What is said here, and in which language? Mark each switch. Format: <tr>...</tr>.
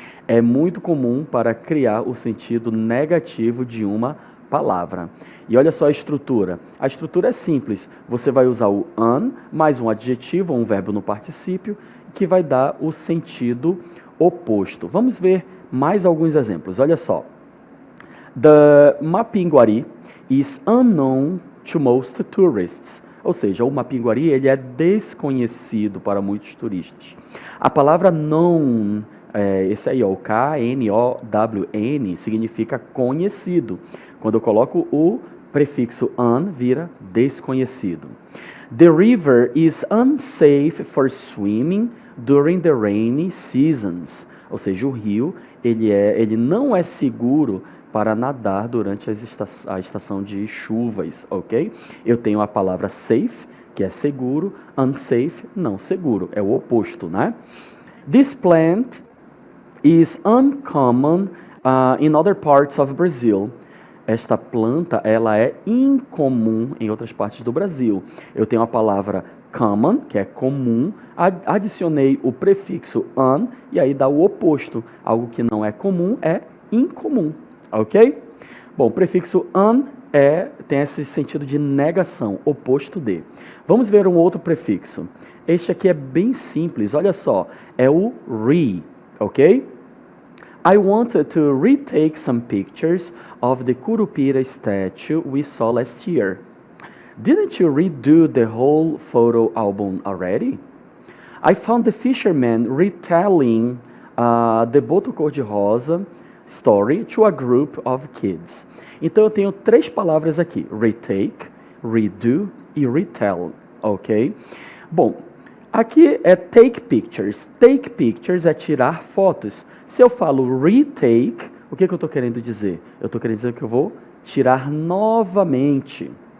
<pt>É muito comum para criar o sentido negativo de uma palavra. E olha só a estrutura. A estrutura é simples. Você vai usar o un mais um adjetivo ou um verbo no particípio, que vai dar o sentido oposto. Vamos ver mais alguns exemplos. Olha só.</pt> <en>The Mapinguari is unknown to most tourists.</en> <pt>Ou seja, o Mapinguari ele é desconhecido para muitos turistas. A palavra known, esse aí, o K-N-O-W-N, significa conhecido. Quando eu coloco o prefixo un, vira desconhecido.</pt> <en>The river is unsafe for swimming during the rainy seasons.</en> <pt>Ou seja, o rio ele não é seguro para nadar durante a estação de chuvas, ok? Eu tenho a palavra safe, que é seguro, unsafe, não seguro, é o oposto, né?</pt> <en>This plant is uncommon in other parts of Brazil.</en> <pt>Esta planta, ela é incomum em outras partes do Brasil. Eu tenho a palavra common, que é comum, adicionei o prefixo un, e aí dá o oposto. Algo que não é comum é incomum. Ok? Bom, o prefixo un tem esse sentido de negação, oposto de. Vamos ver um outro prefixo. Este aqui é bem simples, olha só. É o re, ok?</pt> <en>I wanted to retake some pictures of the Curupira statue we saw last year. Didn't you redo the whole photo album already? I found the fisherman retelling the Boto Cor-de-Rosa story to a group of kids.</en> <pt>Então eu tenho três palavras aqui: retake, redo e retell, ok? Bom, Aqui é</pt> <en>take pictures. Take pictures</en> <pt>é tirar fotos. Se eu falo retake, o que eu estou querendo dizer? Eu estou querendo dizer que eu vou tirar novamente.</pt>